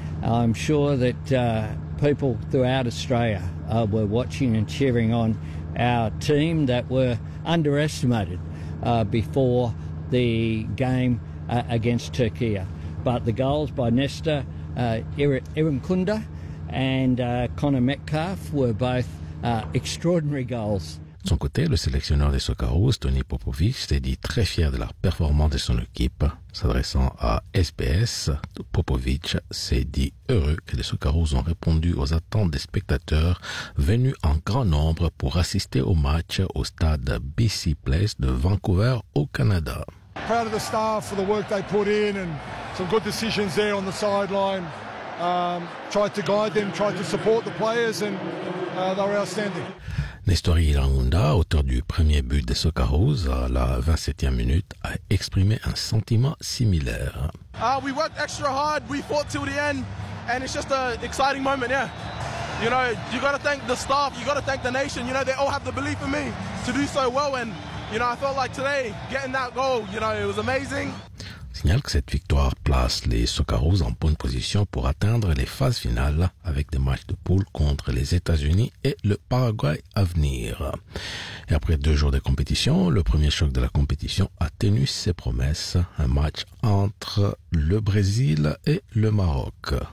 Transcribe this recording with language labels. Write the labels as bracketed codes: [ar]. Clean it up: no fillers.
[en] I'm sure that people throughout Australia were watching and cheering on our team that were underestimated before the game against Turkey. But the goals by Nestor Iraunda and Connor Metcalf were both extraordinary goals. [fr] De son côté, le sélectionneur des Socceroos, Tony Popovic, s'est dit très fier de la performance de son équipe. S'adressant à SBS, Popovic s'est dit heureux que les Socceroos ont répondu aux attentes des spectateurs venus en grand nombre pour assister au match au stade BC Place de Vancouver au Canada. [en] Proud of the staff for the work they put in and some good decisions there on the sideline. Tried to guide them, tried to support the players and they were outstanding. [fr] Nestor Iraunda, auteur du premier but des Socceroos à la 27e minute, a exprimé un sentiment similaire. [en] We worked extra hard, we fought till the end, and it's just an exciting moment, yeah. You know, you got to thank the staff, you got to thank the nation. You know, they all have the belief in me to do so well, and you know, I felt like today getting that goal, you know, it was amazing. [fr] Signale que cette victoire place les Socceroos en bonne position pour atteindre les phases finales avec des matchs de poule contre les États-Unis et le Paraguay à venir. Et après deux jours de compétition, le premier choc de la compétition a tenu ses promesses, un match entre le Brésil et le Maroc.